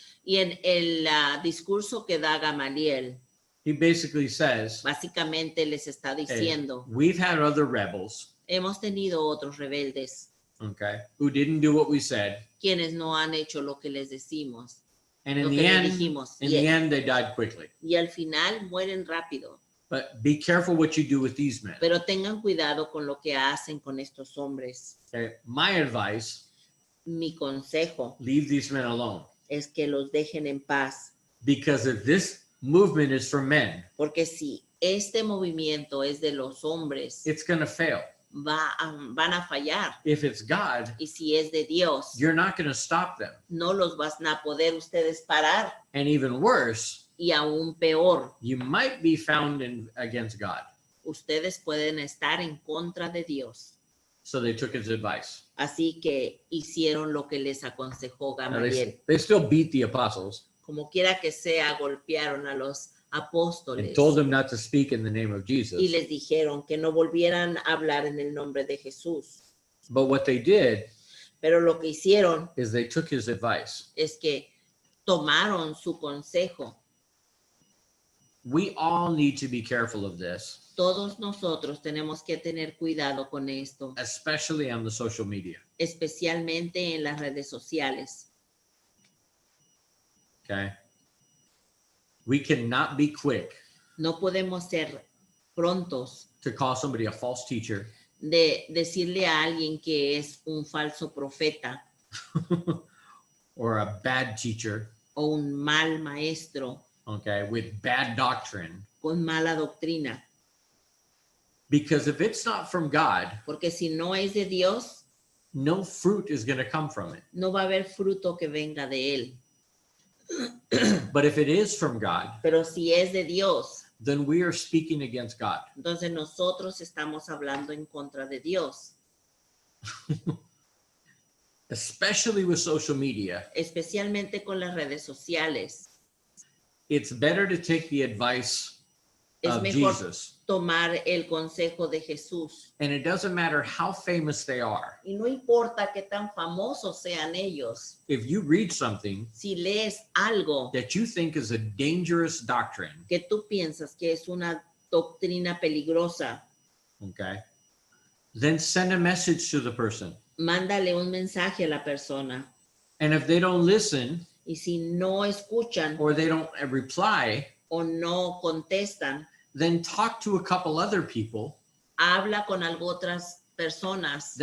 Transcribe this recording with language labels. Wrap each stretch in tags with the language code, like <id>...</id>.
<es>Y en el discurso que da Gamaliel,</es> <en>he basically says,</en> <es>básicamente les está</es> <en>hey,</en> <es>diciendo,</es> <en>we've had other rebels,</en> <es>hemos tenido otros rebeldes,</es> <en>okay, who didn't do what we said,</en> <es>quienes no han hecho lo que les decimos,</es> <en>and in</en> <es>lo</es> <en>the</en> <es>que les</es> <en>end,</en> <es>dijimos.</es> <en>in the end, they died quickly.</en> <es>Y al final mueren rápido.</es> <en>But be careful what you do with these men.</en> <es>Pero tengan cuidado con lo que hacen con estos hombres.</es> <en>Okay, my advice:</en> <es>Mi consejo</es> <en>leave these men alone,</en> <es>es que los dejen en paz,</es> <en>because if this movement is for men,</en> <es>porque si este movimiento es de los hombres,</es> <en>it's going to fail.</en> <es>van a fallar.</es> <en>If it's God,</en> <es>Y si es de Dios,</es> <en>you're not going to stop them.</en> <es>no los van a poder ustedes parar.</es> <en>And even worse,</en> <es>Y aún peor,</es> <en>you might be found against God.</en> <es>ustedes pueden estar en contra de Dios.</es> <en>So they took his advice.</en> <es>Así que hicieron lo que les aconsejó</es> <en>Now,</en> <es>Gamaliel.</es> <en>they still beat the apostles</en> <es>Como quiera que sea, golpearon a los</es> <en>and</en> <es>apóstoles</es> <en>told them not to speak in the name of Jesus.</en> <es>y les dijeron que no volvieran a hablar en el nombre de Jesús.</es> <en>But what they did</en> <es>Pero lo que hicieron</es> <en>is they took his advice.</en> <es>es que tomaron su consejo.</es> <en>We all need to be careful of this,</en> <es>Todos nosotros tenemos que tener cuidado con esto,</es> <en>especially on the social media.</en> <es>especialmente en las redes sociales.</es> <en>Okay. We cannot be quick</en> <es>No podemos ser prontos</es> <en>to call somebody a false teacher</en> <es>de decirle a alguien que es un falso profeta</es> <en>or a bad teacher,</en> <es>o un mal maestro</es> <en>okay, with bad doctrine.</en> <es>con mala doctrina.</es> <en>Because if it's not from God,</en> <es>Porque si no es de Dios,</es> <en>no fruit is going to come from it.</en> <es>no va a haber fruto que venga de él.</es> <en>But if it is from God,</en> <es>Pero si es de Dios,</es> <en>then we are speaking against God.</en> <es>entonces nosotros estamos hablando en contra de Dios.</es> <en>Especially with social media,</en> <es>Especialmente con las redes sociales.</es> <en>it's better to take the advice</en> <es>Es</es> <en>of</en> <es>mejor</es> <en>Jesus.</en> <es>tomar el consejo de Jesús.</es> <en>And it doesn't matter how famous they are.</en> <es>Y no importa qué tan famosos sean ellos.</es> <en>If you read something</en> <es>Si lees algo</es> <en>that you think is a dangerous doctrine,</en> <es>que tú piensas que es una doctrina peligrosa,</es> <en>okay, then send a message to the person.</en> <es>mándale un mensaje a la persona.</es> <en>And if they don't listen</en> <es>Y si no escuchan</es> <en>or they don't reply,</en> <es>o no contestan,</es> <en>then talk to a couple other people</en> <es>habla con otras personas</es>